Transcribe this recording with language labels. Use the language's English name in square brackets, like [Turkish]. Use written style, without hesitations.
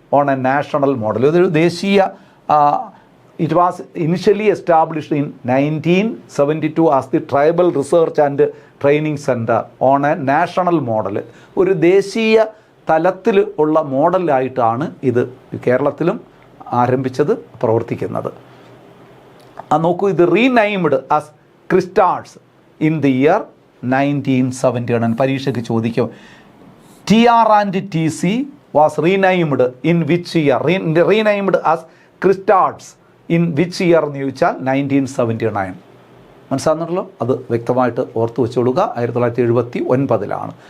[English] On a national model. [Malayalam] ഇതൊരു ദേശീയ, [English] It was initially established in 1972 as the tribal research and training centre on a national model. [Malayalam] ഒരു ദേശീയ തലത്തിൽ ഉള്ള മോഡലായിട്ടാണ് ഇത് കേരളത്തിലും ആരംഭിച്ചത്, പ്രവർത്തിക്കുന്നത്. നോക്കൂ, [English] ഇത് renamed as christads in the year 1970. [Malayalam] പരീക്ഷയ്ക്ക് ചോദിക്കും, [English] TR&TC was renamed in which year? Renamed as Christads in which year [Malayalam] എന്ന് ചോദിച്ചാൽ [English] 1979. [Malayalam] മനസ്സിലാകുന്നുണ്ടല്ലോ? അത് വ്യക്തമായിട്ട് ഓർത്ത് വെച്ചുകൊള്ളുക. 1979-ലാണ്.